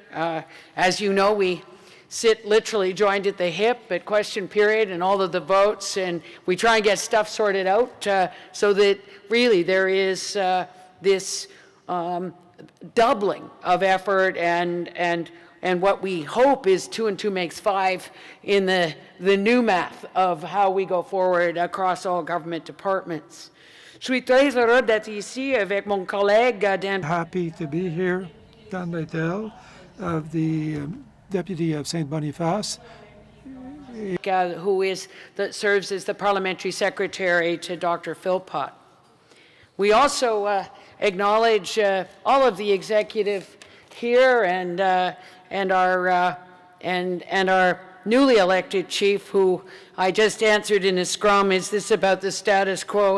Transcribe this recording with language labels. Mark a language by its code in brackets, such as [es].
[en] As you know, we sit literally joined at the hip at question period and all of the votes, and we try and get stuff sorted out so that really there is this doubling of effort and what we hope is 2 and 2 makes 5 in the new math of how we go forward across all government departments. [fr] Je suis très heureux d'être ici avec mon collègue Dan. [en] Happy to be here, Dan Lytle, of the Deputy of St. Boniface. That serves as the Parliamentary Secretary to Dr. Philpott. We also acknowledge all of the executive here and our newly elected chief, who I just answered in a scrum, is this about the status quo?